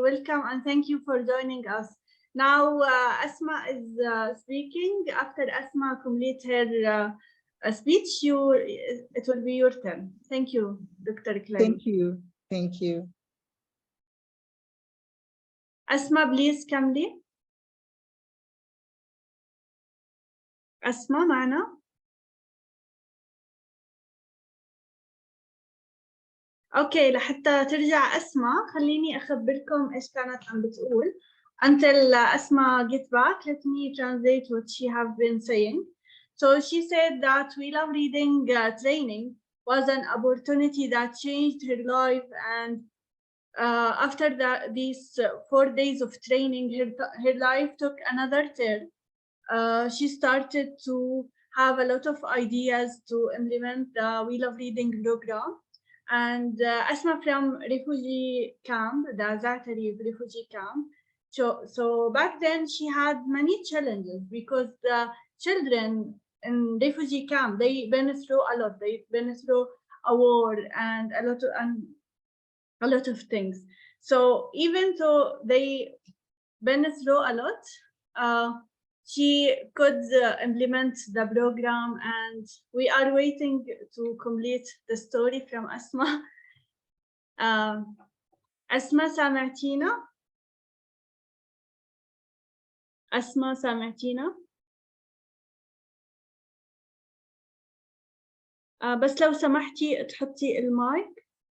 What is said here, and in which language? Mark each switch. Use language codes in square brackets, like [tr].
[en] Welcome and thank you for joining us. Now, Asma is speaking. After Asma complete her speech, it will be your turn. Thank you, Dr. Clary. Thank you. Thank you. Asma, please come لي. [ar] أسماء معنا؟ أوكي، لحتى ترجع أسماء خليني أخبركم إيش كانت عم بتقول. [en] Until Asma get back, let me translate what she have been saying. So she said that We Love Reading training was an opportunity that changed her life, and after these 4 days of training, her life took another turn. She started to have a lot of ideas to implement the We Love Reading program. And Asma from refugee camp, the Zatari refugee camp. So back then she had many challenges because the children in refugee camp, they've been through a lot. They've been through a war and a lot of things. So even though they been through a lot, she could implement the program, and we are waiting to complete the story from Asma. [ar] Asma سامعتينا؟ أسماء سامعتينا؟ بس لو سمحتي تحطي المايك.